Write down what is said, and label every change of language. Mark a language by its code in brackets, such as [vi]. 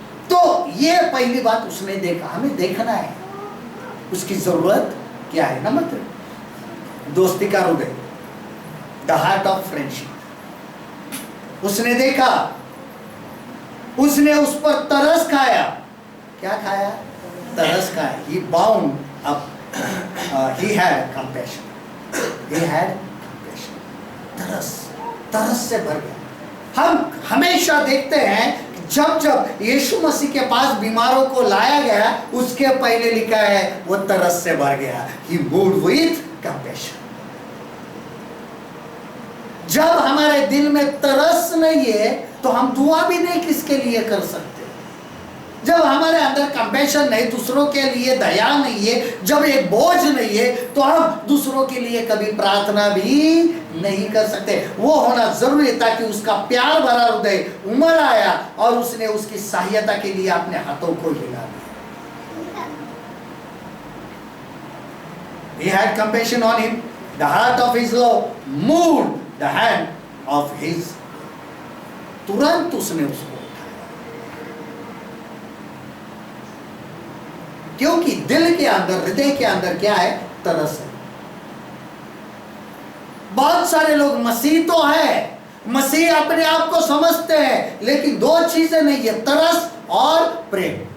[hi] तो ये पहली बात उसने देखा। हमें देखना है उसकी जरूरत क्या है। नंबर 3, दोस्ती का हृदय, [en] The heart of friendship. [hi] उसने देखा, उसने उस पर तरस खाया। क्या खाया? तरस खाया। [en] He bound up, he had compassion. He had compassion. [hi] तरस से भर गया। हम हमेशा देखते हैं जब जब यीशु मसीह के पास बीमारों को लाया गया, उसके पहले लिखा है वो तरस से भर गया। [en] He moved with compassion. [hi] जब हमारे हमारे दिल में तरस नहीं है तो हम दुआ भी नहीं किसके लिए कर सकते। जब हमारे अंदर कंपैशन नहीं, दूसरों के लिए दया नहीं है, जब एक बोझ नहीं है, तो हम दूसरों के लिए कभी प्रार्थना भी नहीं कर सकते। वो होना जरूरी है ताकि उसका प्यार भरा हृदय उमड़ आया और उसने उसकी सहायता के लिए अपने हाथों को हिला दिया। [en] He had compassion on him. The heart of his love moved the hand of his. [hi] तुरंत उसने उसको क्योंकि दिल के अंदर, हृदय के अंदर क्या है? तरस है। बहुत सारे लोग मसीह तो है, मसीह अपने आप को समझते हैं, लेकिन दो चीजें नहीं है, तरस और प्रेम।